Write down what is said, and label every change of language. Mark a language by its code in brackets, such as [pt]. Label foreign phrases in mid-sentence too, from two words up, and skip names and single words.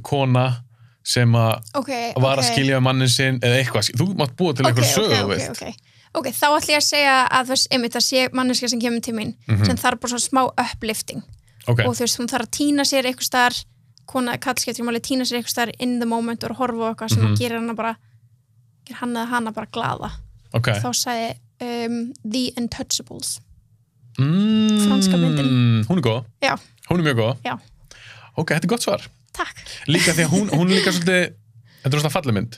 [is] kona sem var að skilja mannin sinn eða eitthvað. Þú mátt búa til eitthvað sögu, veist. Ok, þá ætlum ég að segja að það sé manneska sem kemur til mín sem þarf bara svona smá uplifting. Og þú veist, hún þarf að týna sér eitthvað staðar, kona kallskiptir máli týna sér eitthvað staðar [en] in the moment [is] og horfa á eitthvað sem gerir hann eða hana bara glaða. Þá sagði The Untouchables. Franska myndin. Hún er góð. Já. Hún er mjög góð. Já. Ok, þetta er gott svar. Takk. Líka því að hún er líka svolítið, þetta er svona falleg mynd.